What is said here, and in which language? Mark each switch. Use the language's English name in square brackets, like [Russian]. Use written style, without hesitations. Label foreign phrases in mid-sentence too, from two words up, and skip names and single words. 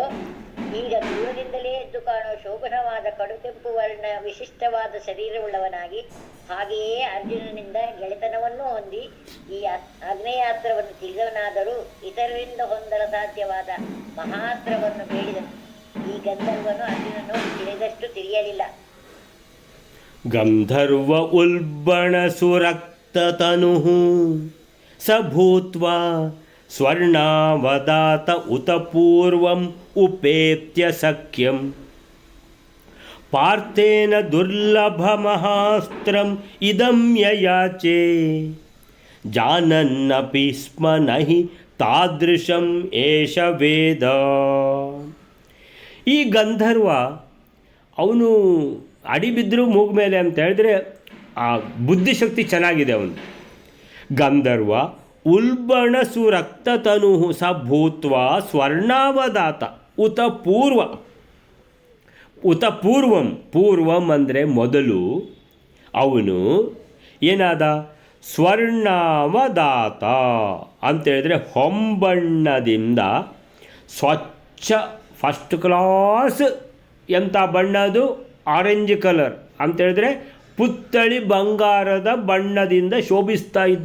[Kannada] ಈಗ ದೂರದಿಂದಲೇ ಎದ್ದು ಕಾಣುವ ಶೋಭನವಾದ ಕಡುಕೆಂಪು ವರ್ಣ ವಿಶಿಷ್ಟವಾದ ಶರೀರವುಳ್ಳವನಾಗಿ, ಹಾಗೆಯೇ ಅರ್ಜುನನಿಂದ ಗೆಳೆತನವನ್ನೂ ಹೊಂದಿ ಈ ಆಗ್ನೇಯಾಸ್ತ್ರವನ್ನು ತಿಳಿದವನಾದರೂ ಇತರರಿಂದ ಹೊಂದಲು ಸಾಧ್ಯವಾದ ಮಹಾಸ್ತ್ರವನ್ನು ಬೇಡಿದನು. ಈ ಗಂಧರ್ವನು ಅರ್ಜುನನು ತಿಳಿದಷ್ಟು ತಿಳಿಯಲಿಲ್ಲ. [Sanskrit] ಗಂಧರ್ವ ಉಲ್ಬಣ ಸುರಕ್ತತನು ಸ ಭೂತ್ವಾ ಸ್ವರ್ಣಾವದಾತ ಉತ ಪೂರ್ವಂ ಉಪೇತ್ಯ ಸಖ್ಯಂ ಪಾರ್ಥೇನ ದುರ್ಲಭ ಮಹಾಸ್ತ್ರಂ ಇದಂ ಯಯಾಚೆ ಜಾನನ್ನಪಿ ಸ್ಮ ನಹಿ ತಾದೃಶಂ ಏಷ ವೇದ. [Kannada] ಈ ಗಂಧರ್ವ ಅವನು ಅಡಿಬಿದ್ದರೂ ಮೂಗು ಮೇಲೆ ಅಂತ ಹೇಳಿದ್ರೆ ಆ ಬುದ್ಧಿಶಕ್ತಿ ಚೆನ್ನಾಗಿದೆ ಅವನು. [Sanskrit] ಗಂಧರ್ವ ಉಲ್ಬಣ ಸುರಕ್ತತನು ಸ ಭೂತ್ವ ಸ್ವರ್ಣಾವದಾತ ಉತ ಪೂರ್ವಂ. [Kannada] ಪೂರ್ವಂ ಅಂದರೆ ಮೊದಲು. ಅವನು ಏನಾದ? ಸ್ವರ್ಣಾವದಾತ ಅಂತೇಳಿದರೆ ಹೊಂಬಣ್ಣದಿಂದ ಸ್ವಚ್ಛ [English] first class. [Kannada] ಎಂಥ ಬಣ್ಣ ಅದು? [English] orange colour [Kannada] ಅಂತೇಳಿದ್ರೆ ಪುತ್ತಳಿ ಬಂಗಾರದ ಬಣ್ಣದಿಂದ ಶೋಭಿಸ್ತಾ ಇದ್ದ.